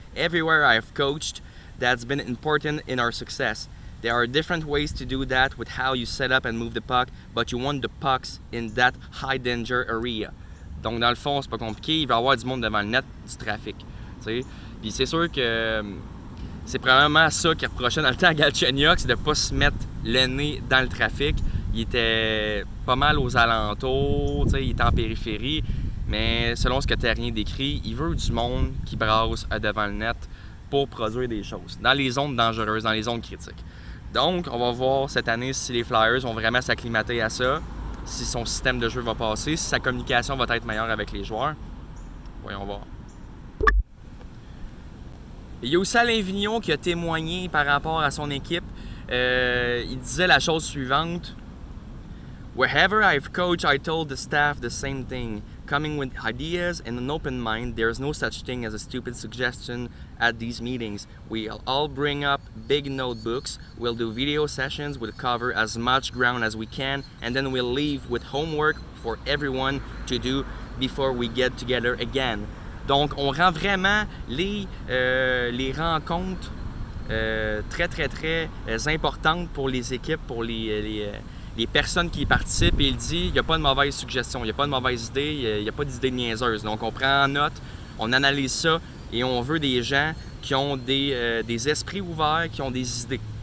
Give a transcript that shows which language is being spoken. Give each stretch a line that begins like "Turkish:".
English: Everywhere I've coached, that's been important in our success. There are different ways to do that with how you set up and move the puck, but you want the pucks in that high danger area.
French: Donc dans le fond, c'est pas compliqué, il va y avoir du monde devant le net, du trafic. T'sais. Puis c'est sûr que c'est probablement ça qu'il reprochait dans le temps à Galchenyuk, c'est de ne pas se mettre le nez dans le trafic. Il était pas mal aux alentours, il était en périphérie, mais selon ce que Therrien décrit, il veut du monde qui brasse devant le net pour produire des choses, dans les zones dangereuses, dans les zones critiques. Donc, on va voir cette année si les Flyers vont vraiment s'acclimater à ça, si son système de jeu va passer, si sa communication va être meilleure avec les joueurs. Voyons voir. Il y a aussi Alain Vigneault qui a témoigné par rapport à son équipe. Il disait la chose suivante.
English: Wherever I've coached, I told the staff the same thing. Coming with ideas and an open mind, there's no such thing as a stupid suggestion at these meetings. We'll all bring up big notebooks, we'll do video sessions, we'll cover as much ground as we can, and then we'll leave with homework for everyone to do before we get together again.
French: Donc, on rend vraiment les rencontres très importantes pour les équipes, pour les personnes qui y participent. Et il dit, il n'y a pas de mauvaise suggestion, il n'y a pas de mauvaise idée, il n'y a pas d'idée niaiseuse. Donc, on prend en note, on analyse ça et on veut des gens qui ont des esprits ouverts, qui ont des idées.